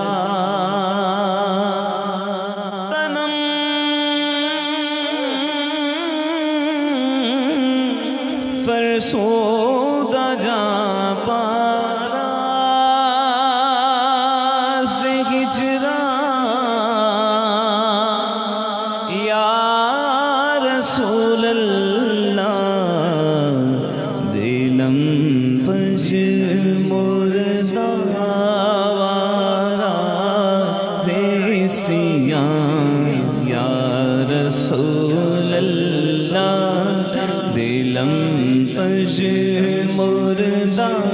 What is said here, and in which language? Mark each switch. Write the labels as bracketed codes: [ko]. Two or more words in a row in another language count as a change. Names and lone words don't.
[fa] تنم فرسودہ جاں پارا سے ہجران [ar] یا رسول اللہ [fa] دلم پش مردہ آوارا زیسیان [ar] یا رسول اللہ [fa] دلم پش مردہ